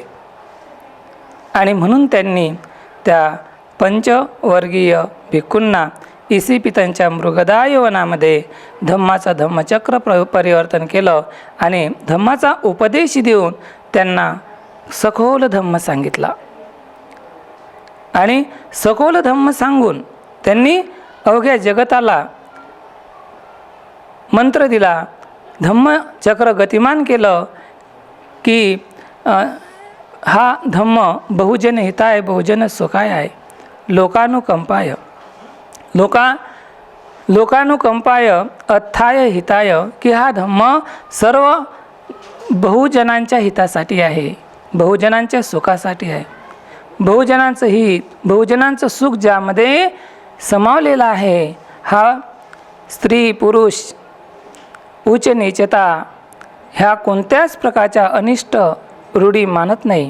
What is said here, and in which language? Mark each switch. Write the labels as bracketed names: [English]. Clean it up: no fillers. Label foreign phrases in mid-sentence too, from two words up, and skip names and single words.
[Marathi] आणि म्हणून त्यांनी त्या पंचवर्गीय भिक्खूंना इसिपी त्यांच्या मृगदाय वनामध्ये धम्माचं धम्मचक्र परिवर्तन केलं आणि धम्माचा उपदेश देऊन त्यांना सखोल धम्म सांगितला. आणि सखोल धम्म सांगून त्यांनी अवघ्या जगताला मंत्र दिला, धम्मचक्र गतिमान केलं की हा धम्म [Pali] बहुजन हिताय बहुजन सुखाय [Marathi] आहे, लोकानुकंपाय [Pali] लोकानुकंपाय अथाय हिताय, [Marathi] की हा धम्म सर्व बहुजनांच्या हितासाठी आहे, बहुजनांच्या सुखासाठी आहे. बहुजनांचं हित, बहुजनांचं सुख ज्यामध्ये समावलेलं आहे, हा स्त्री पुरुष उच्च नीचता ह्या कोणत्याच प्रकारच्या अनिष्ट रूढी मानत नाही.